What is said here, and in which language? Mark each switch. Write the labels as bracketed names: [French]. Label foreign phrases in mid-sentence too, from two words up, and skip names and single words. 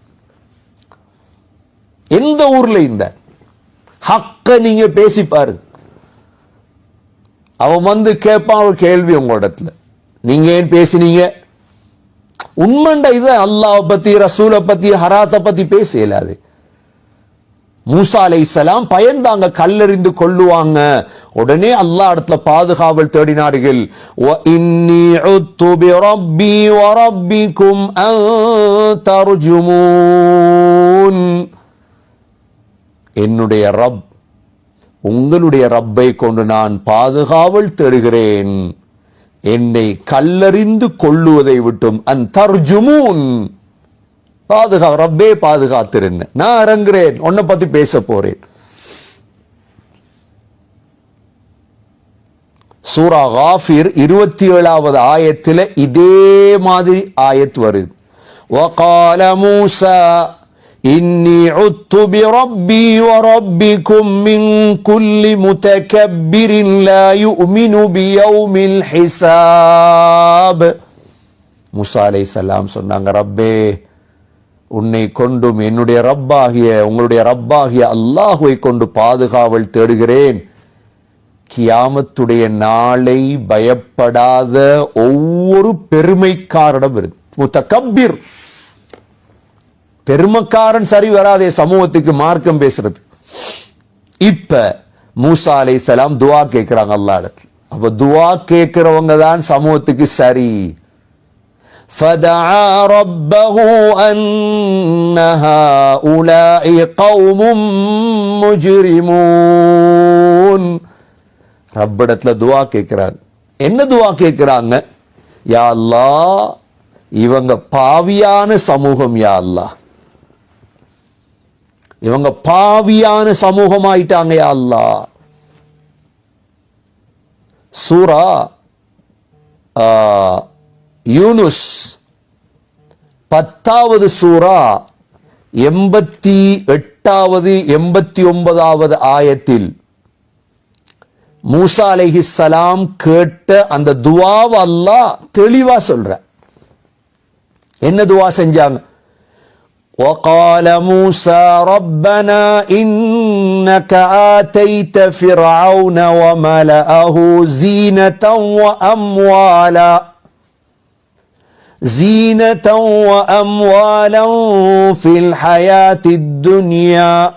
[Tamil] எந்த ஊர்ல இந்த ஹக்க நீங்க பேசி பாருங்க, அவன் வந்து கேட்பான் ஒரு கேள்வி உங்களிடத்துல, நீங்க ஏன் பேசினீங்க? உண்மைண்டா இது அல்லாஹ் பத்தி, ரசூலை பத்தி, ஹராத்தை பத்தி பேச இயலாது. மூசா அலைஹிஸ்ஸலாம் பயந்தாங்க, கல்லெறிந்து கொள்ளுவாங்க. உடனே அல்லாஹ் இடத்துல பாதுகாவல் தேடினார்கள். [Arabic] وَإِنِّي عُذْتُ بِرَبِّي وَرَبِّكُمْ أَن تَرْجُمُونَ, [Tamil] என்னுடைய ரப் உங்களுடைய ரப்பை கொண்டு நான் பாதுகாவல் தேடுகிறேன், என்னை கல்லறிந்து கொள்ளுவதை விட்டும். [Arabic] أن ترجمون, [Tamil] ரப்பே பாதுகாத்திருந்த, நான் இறங்குறேன், உன்னை பத்தி பேச போறேன். சூரா காஃபிர் 27வது ஆயத்துல இதே மாதிரி ஆயத் வருது. [Arabic] وقال موسى إني عذت بربي وربكم من كل متكبر لا يؤمن بيوم الحساب. [Tamil] மூசா அலைஹிஸ்ஸலாம் சொன்னாங்க, ரப்பே உன்னை கொண்டும் என்னுடைய ரப்பாகிய உங்களுடைய ரப்பாகிய அல்லாஹுவை கொண்டு பாதுகாவல் தேடுகிறேன். கியாமத்துடைய நாளை பயப்படாத ஒவ்வொரு பெருமைக்காரனிடம் இருக்கு. முத்தகப்பிர், பெருமைக்காரன் சரி வராதே சமூகத்துக்கு மார்க்கம் பேசுறது. இப்ப மூசா அலைஹிஸ்ஸலாம் துஆ கேட்கிறாங்க அல்லாஹ் இடத்துல. அப்ப துஆ கேட்கிறவங்க தான் சமூகத்துக்கு சரி. [Arabic] فدعا ربه أن هؤلاء قوم مجرمون. [Tamil] ரப்பிடத்துல துவா கேட்கிறாங்க. என்ன துவா கேட்கிறாங்க? யா அல்லாஹ், இவங்க பாவியான சமூகம், யா அல்லாஹ், இவங்க பாவியான சமூகம் ஆயிட்டாங்க, யா அல்லாஹ். சூரா யூனுஸ் 10வது சூரா 88வது 89வது ஆயத்தில் மூசா அலைஹிஸ்ஸலாம் கேட்ட அந்த துவாவை அல்லாஹ் தெளிவா சொல்ற. என்ன துவா செஞ்சாங்க? [Arabic] وقال موسى ربنا إنك آتيت فرعون وملأه زينة وأموالا في الحياة الدنيا